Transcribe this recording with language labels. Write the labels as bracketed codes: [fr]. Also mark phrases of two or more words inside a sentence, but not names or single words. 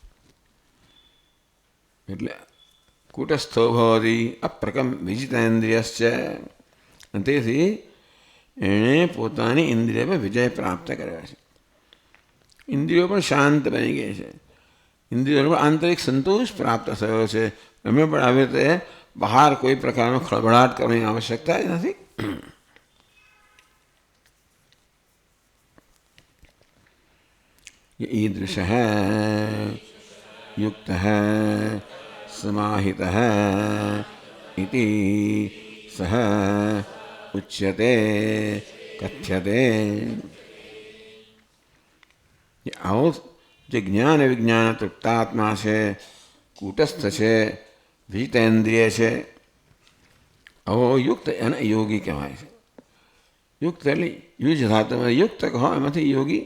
[gu] એટલે [sa] કૂટસ્થો ભવતી વિજિતેન્દ્રિયશ્ચ, [gu] તેથી એણે પોતાની ઇન્દ્રિય પર વિજય પ્રાપ્ત કર્યો છે. ઇન્દ્રિયો પણ શાંત બની ગઈ છે, ઇન્દ્રિયોનો પણ આંતરિક સંતોષ પ્રાપ્ત થયો છે. એમને પણ આવી રીતે બહાર કોઈ પ્રકારનો ખળભળાટ કરવાની આવશ્યકતા જ નથી. [sa] ईदृश युक्त समाहित इति सह उच्यते कथ्यते. [gu] આવો જે જ્ઞાન વિજ્ઞાન તૃપ્તાત્મા છે, કૂટસ્થ છે, વિજિતેન્દ્રિય છે, આવો યુક્ત એને યોગી કહેવાય છે. યુક્ત એટલે યુજ ધાતુમાં યુક્ત કહો, એમાંથી યોગી.